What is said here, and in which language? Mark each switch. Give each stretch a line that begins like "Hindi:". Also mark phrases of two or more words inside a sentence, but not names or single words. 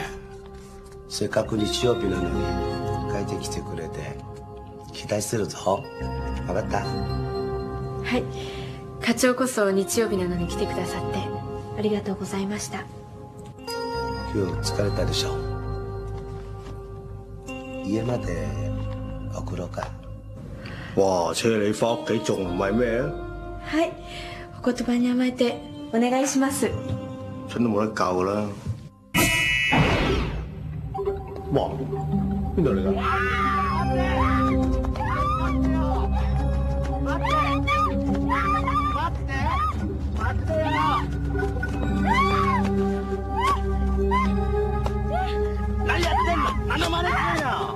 Japanese: せっかく日曜日なのに帰ってきてくれて期待してるぞ。分かった？はい。課長こそ日曜日なのに来てくださってありがとうございました。今日疲れたでしょ。家まで送ろうか。
Cantonese: 哇！車你翻屋企仲唔係咩？
Japanese: はい。お言葉に甘えてお願いします。
Cantonese: 真都冇得救啦！哇！邊度嚟㗎？
Japanese: 何やってんの？何の真似してんの？